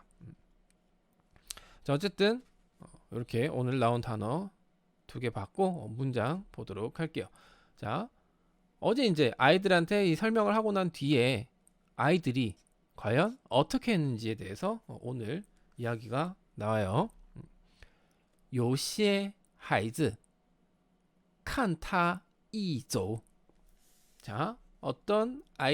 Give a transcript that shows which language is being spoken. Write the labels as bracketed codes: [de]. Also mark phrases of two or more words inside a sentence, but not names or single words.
[ko] 자, 어쨌든 이렇게 오늘 나온 단어 두 개 받고 문장 보도록 할게요. 자, 어제 이제 아이들한테 이 설명을 하고 난 뒤에 아이들이 과연 어떻게 했는지에 대해서 오늘 이야기가 나와요. [zh] 有些孩子看他一走. [ko] 자, 어떤